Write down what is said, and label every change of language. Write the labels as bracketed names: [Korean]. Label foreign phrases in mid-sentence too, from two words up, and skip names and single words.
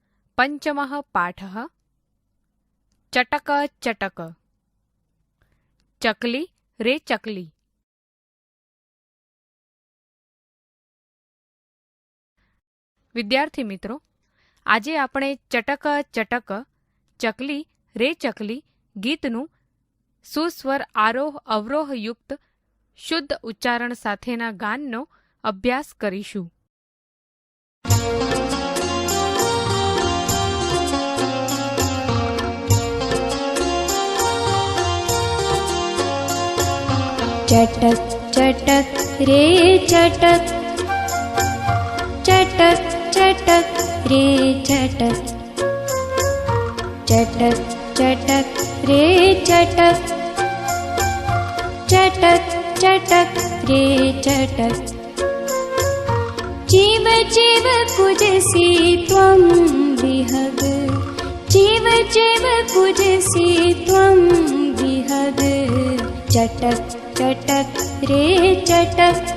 [Sanskrit] पंचमः पाठः चटक चटक चकली रे चकली। [Gujarati] વિદ્યાર્થી મિત્રો, આજે આપણે ચટક ચટક ચકલી રે ચકલી ગીતનું સુસ્વર આરોહ અવરોહ યુક્ત શુદ્ધ ઉચ્ચારણ સાથેના ગાનનો અભ્યાસ કરીશું. [Sanskrit] चटक चटक रे चटक चटक चटक रे चटक चटक चटक रे चटक चटक चटक रे चटक जीव जीव कुजसी त्वं विहग जीव जीव कुजसी त्वं विहग चटक चटक रे चटक